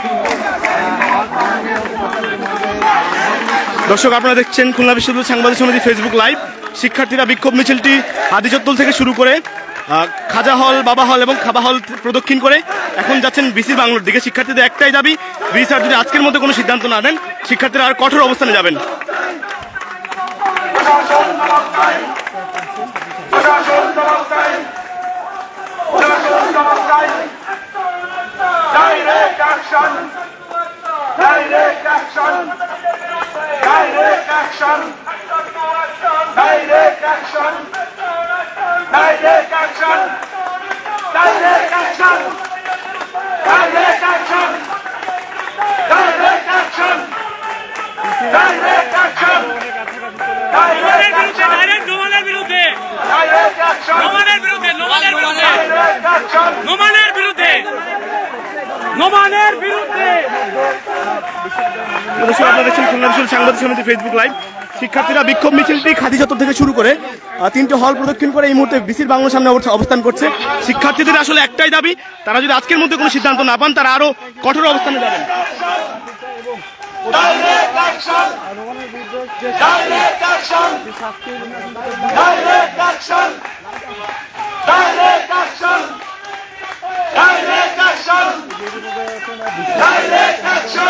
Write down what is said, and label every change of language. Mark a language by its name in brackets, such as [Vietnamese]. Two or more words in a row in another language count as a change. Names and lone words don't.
[Bangla] দর্শক, আপনারা দেখছেন খুলনা বিশ্ববিদ্যালয় সাংবাদিক সমিতি ফেসবুক লাইভ। শিক্ষার্থীরা বিক্ষোভ মিছিলটি হাদি চত্বর থেকে শুরু করে খাজা হল, বাবা হল এবং খাবা হল প্রদক্ষিণ করে এখন যাচ্ছেন বিসি বাংলার দিকে। শিক্ষার্থীদের একটাই দাবি, বিসি স্যার যদি আজকের মধ্যে কোনো সিদ্ধান্ত না দেন, শিক্ষার্থীরা আর কঠোর অবস্থানে যাবেন। [English] Direct action! Direct action! Direct action! Direct action! Direct action! Direct action! Direct action! Direct action! Direct action! Direct action! [Bangla] নোমানের বিরুদ্ধে [English] Direct action! [Bangla] নোমানের বিরুদ্ধে নোমানের বিরুদ্ধে [English] Direct action! [Bangla] নোমানের বিরুদ্ধে নোমানের বিরুদ্ধে। দর্শক, আপনারা দেখছেন খুলনা বিশ্ববিদ্যালয় সাংবাদিক সমিতি ফেসবুক লাইভ। শিক্ষার্থীরা বিক্ষোভ মিছিলটি খাদি চত্বর থেকে শুরু করে 3টে হল প্রদক্ষিণ করে এই মুহূর্তে বিসির বাংলার সামনে অবস্থান করছে। শিক্ষার্থীদের আসলে একটাই দাবি, তারা যদি আজকের মধ্যে কোনো সিদ্ধান্ত না পান, তারা আরো কঠোর অবস্থানে যাবেন। [English] Direct action! Direct action! Direct action! Direct action! Direct action! Direct action!